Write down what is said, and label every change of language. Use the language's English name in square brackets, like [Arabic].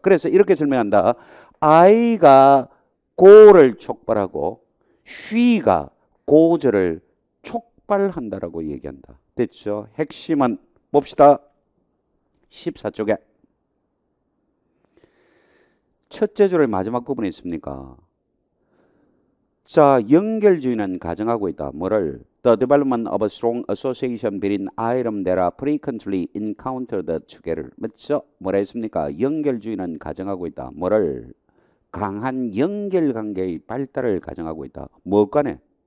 [Korean] 그래서 이렇게 설명한다. I가 go를 촉발하고 she가 goes를 촉발한다라고 얘기한다. 됐죠? 핵심은 봅시다. 14쪽에 첫째 줄의 마지막 부분에 있습니까? 자, 연결주의는 가정하고 있다. 뭐를? [English] The development of a strong association between items that are frequently encountered together. [Korean] 맞죠? 뭐라 했습니까? 연결주의는 가정하고 있다. 뭐를? 강한 연결관계의 발달을 가정하고 있다. 무엇간에?